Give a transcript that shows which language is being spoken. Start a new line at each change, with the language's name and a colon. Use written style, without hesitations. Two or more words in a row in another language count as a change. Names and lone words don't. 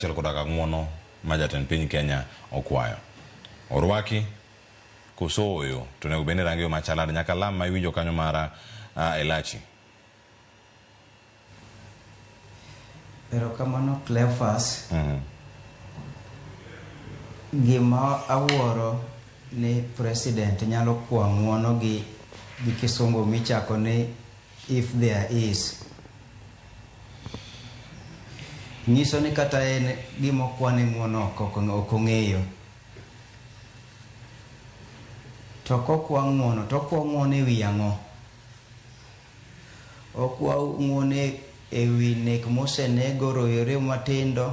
Luo (Kenya and Tanzania): Kutaka ng'uono ma jatend piny Kenya okwayo. Orwaki koso oyo to nego bende rangi machalad nyaka lam ma iwinjo kanyo mara Elachi. Erokamano Cleophas. Gima awuoro ni president nyalo kwa ng'uono gi kisungu michako ni
English: if there is.
Luo (Kenya and Tanzania): Nyiso ni kata en gima okwane ng'uono ok ong'eyo. To kokwa ng'uono, to okwa ng'uono e wi ang'o? Okwa ng'uono e wi nek mosenego rowere matindo.